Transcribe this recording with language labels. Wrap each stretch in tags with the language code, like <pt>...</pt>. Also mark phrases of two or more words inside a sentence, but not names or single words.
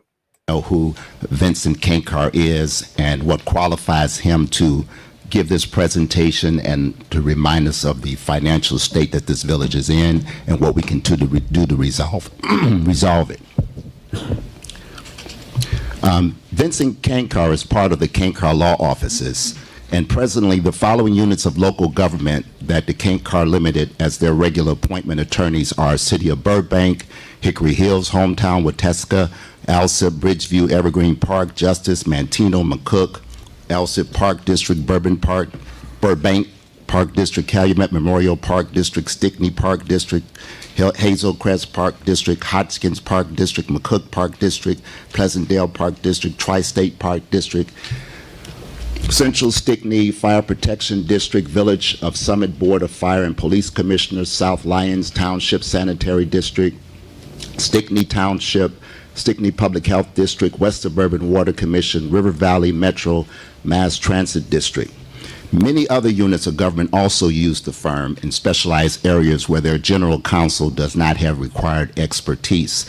<en>Know who Vincent Kanecar is and what qualifies him to give this presentation and to remind us of the financial state that this village is in and what we can do to resolve it. Vincent Kanecar is part of the Kanecar Law Offices, and presently the following units of local government that the Kanecar Limited as their regular appointment attorneys are City of Burbank, Hickory Hills, Hometown, Wauteska, Alsip, Bridgeview, Evergreen Park, Justice, Mantino, McCook, Alsip Park District, Burbank Park District, Calumet Memorial Park District, Stickney Park District, Hazelcrest Park District, Hodgkins Park District, McCook Park District, Pleasantdale Park District, Tri-State Park District, Central Stickney Fire Protection District, Village of Summit Board of Fire and Police Commissioners, South Lyons Township Sanitary District, Stickney Township, Stickney Public Health District, West Suburban Water Commission, River Valley Metro Mass Transit District. Many other units of government also use the firm in specialized areas where their general counsel does not have required expertise.</en>